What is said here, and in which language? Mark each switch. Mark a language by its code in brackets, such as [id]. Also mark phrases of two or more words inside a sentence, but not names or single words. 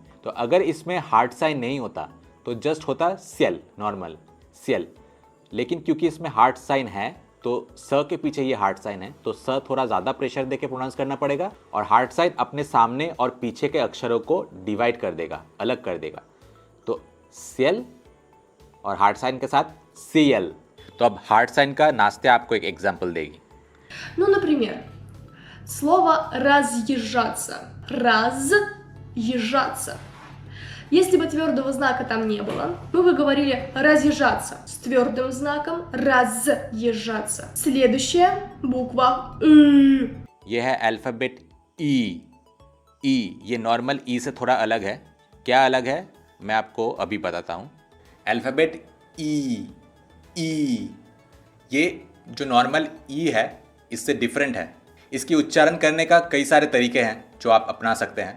[hi] तो अगर इसमें [en] hard sign [hi] नहीं होता तो जस्ट होता सेल, नॉर्मल सेल, लेकिन क्योंकि इसमें [en] hard sign [hi] है तो स के पीछे ये [en] hard sign [hi] है, तो स थोड़ा ज़्यादा प्रेशर देके प्रोनाउंस करना पड़ेगा और [en] hard sign [hi] अपने सामने और पीछे के अक्षरों को डिवाइड कर देगा, अलग कर देगा। तो सेल और [en] hard sign [hi] के साथ सीएल। तो अब [en] hard sign [hi] का नास्त्या आपको एक एग्जाम्पल देगी। [ru] Ну, например, слово разъезжаться. Разъезжаться. Если бы твердого знака там не было, мы бы говорили разъезжаться. С твердым знаком разъезжаться. Следующая буква «ы». [hi] यह है अल्फ़ाबेट ई। ये नॉर्मल ई से थोड़ा अलग है। क्या अलग है मैं आपको अभी बताता हूँ। अल्फ़ाबेट ई, ये जो नॉर्मल ई है इससे डिफरेंट है। इसकी उच्चारण करने का कई सारे तरीके हैं जो आप अपना सकते हैं।